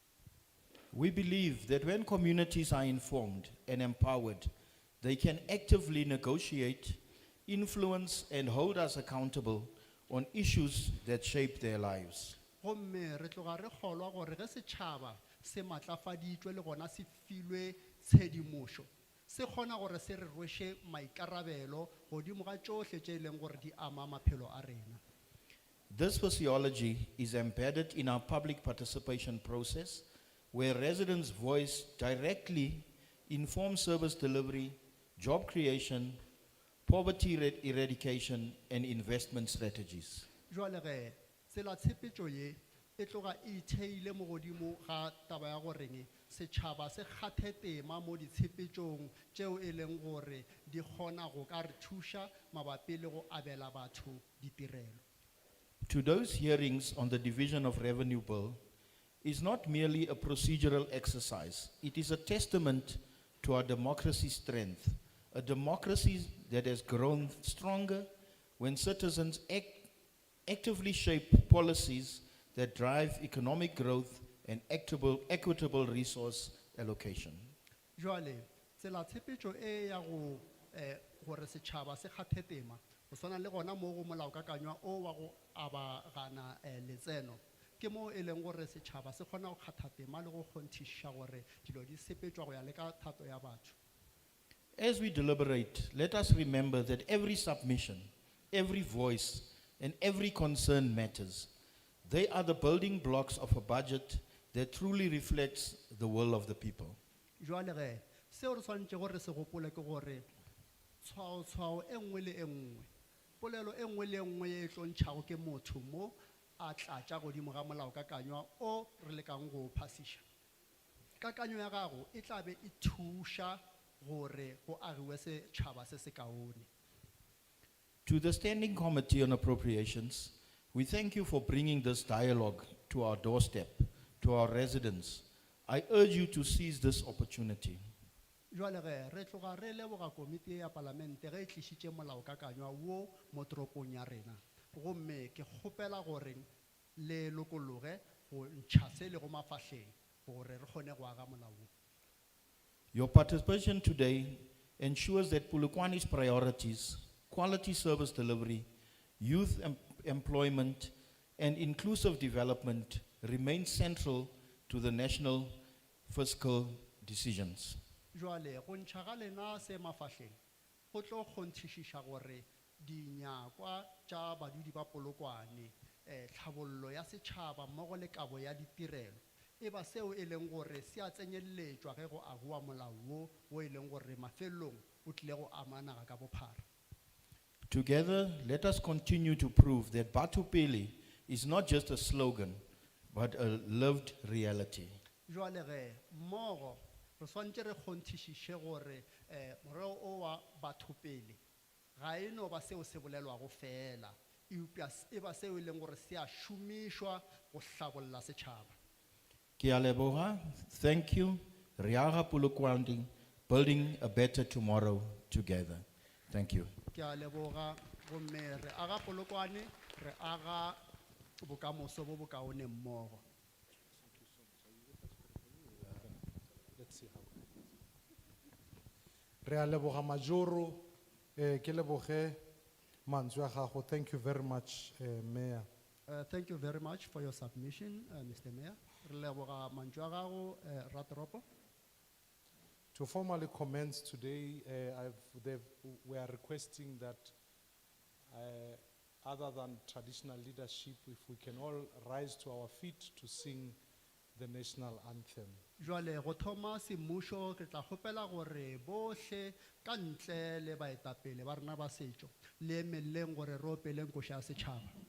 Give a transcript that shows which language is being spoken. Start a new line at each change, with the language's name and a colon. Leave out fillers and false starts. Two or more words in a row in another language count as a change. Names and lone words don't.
English: We believe that when communities are informed and empowered, they can actively negotiate, influence, and hold us accountable on issues that shape their lives.
Northern Sotho: Gomme re tloga re kgolwa gore ge setšhaba se matlafaditšwe le gona se filwe tshedimošo se kgona gore se re rweshe maikarabelo godimo ga tšohle tše e leng gore di ama maphelo a rena.
English: This physiology is embedded in our public participation process, where residents' voice directly informs service delivery, job creation, poverty eradication, and investment strategies.
Northern Sotho: Jwale ge tsela tshepetšo ye e tloga e theile mo godimo ga taba ya goreng setšhaba se kgathe tema mo ditshepetšong tšeo e leng gore di kgona go ka re thuša mabapi le go abela batho ditirelo.
English: Today's hearings on the Division of Revenue Bill is not merely a procedural exercise. It is a testament to our democracy's strength, a democracy that has grown stronger when citizens actively shape policies that drive economic growth and equitable resource allocation.
Northern Sotho: Jwale, tsela tshepetšo e ya go gore setšhaba se kgathe tema go swana le gona mo go molaokakanywa o wa go abagana letseno ke mo e leng gore setšhaba se kgona go kgatha tema le go kgonthiša gore dilo di sepetšwa go ya le ka thato ya batho.
English: As we deliberate, let us remember that every submission, every voice, and every concern matters. They are the building blocks of a budget that truly reflects the will of the people.
Northern Sotho: Jwale ge seo re swantše gore se gopole ke gore tshwao e nngwe le e nngwe polelo e nngwe le e nngwe ye e tlo ntšhago ke motho mo a tlatša godimo ga molaokakanywa o re lekang go phasiša. Kakanyo ya gago e tla be e thuša gore go agiwe setšhaba se se kaone.
English: To the Standing Committee on Appropriations, we thank you for bringing this dialogue to our doorstep, to our residents. I urge you to seize this opportunity.
Northern Sotho: Jwale ge re tloga re leboga komiti ya palamente ge e tlišitše molaokakanywa wo mo toropong ya rena gomme ke kgopela gore le lokologe go ntšha se le go mafahleng gore re kgone go aga molao wo.
English: Your participation today ensures that Polokwane's priorities, quality service delivery, youth employment, and inclusive development remain central to the national fiscal decisions.
Northern Sotho: Jwale go ntšha ga lena se mafahleng go tlo kgonthišiša gore dinyakwa tša badudi ba Polokwane tlhabollo ya setšhaba mmogo le kabo ya ditirelo e ba seo e leng gore se a tsenyeletšwa ge go agiwa molao wo e leng gore mafelelong o tlile go amana ka bophara.
English: Together, let us continue to prove that Batupele is not just a slogan, but a lived reality.
Northern Sotho: Jwale ge mmogo re swantše re kgonthišiše gore morero o wa bathopele ga e no ba seo se bolelwago fela e ba seo e leng gore se a šomišwa go hlabolla setšhaba. Ke a leboga.
English: Thank you.
Northern Sotho: Re aga Polokwane,
English: building a better tomorrow together. Thank you.
Northern Sotho: Ke a leboga gomme re aga Polokwane re aga bokamoso bo bokaone mmogo.
English: Let's see how.
Northern Sotho: Re a leboga Majoro, ke leboge mantswe a gago.
English: Thank you very much, Mayor. Thank you very much for your submission, Mr. Mayor.
Northern Sotho: Re leboga mantswe a gago Ratoropo.
English: To formally commence today, we are requesting that other than traditional leadership, if we can all rise to our feet to sing the national anthem.
Northern Sotho: Jwale go thoma semmušo ke tla kgopela gore bohle ka ntle le baetapele ba rena ba setšo le emeleng gore re opeleng koša ya setšhaba.